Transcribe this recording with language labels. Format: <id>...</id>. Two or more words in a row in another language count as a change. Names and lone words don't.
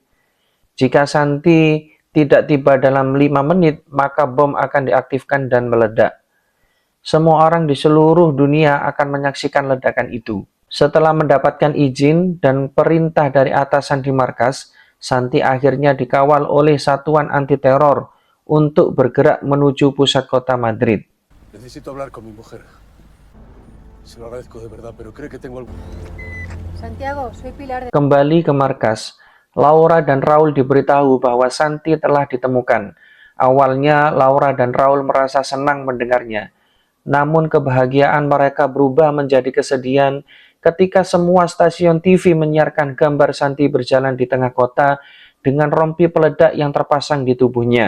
<id>Jika Santi tidak tiba dalam 5 menit, maka bom akan diaktifkan dan meledak. Semua orang di seluruh dunia akan menyaksikan ledakan itu. Setelah mendapatkan izin dan perintah dari atasan di markas, Santi akhirnya dikawal oleh satuan anti-teror untuk bergerak menuju pusat kota Madrid.</id> <es>Necesito hablar con mi mujer. Se lo agradezco de verdad, pero cree que tengo algo. Santiago, soy Pilar de...</es> <id>Kembali ke markas, Laura dan Raul diberitahu bahwa Santi telah ditemukan. Awalnya, Laura dan Raul merasa senang mendengarnya. Namun kebahagiaan mereka berubah menjadi kesedihan ketika semua stasiun TV menyiarkan gambar Santi berjalan di tengah kota dengan rompi peledak yang terpasang di tubuhnya.</id>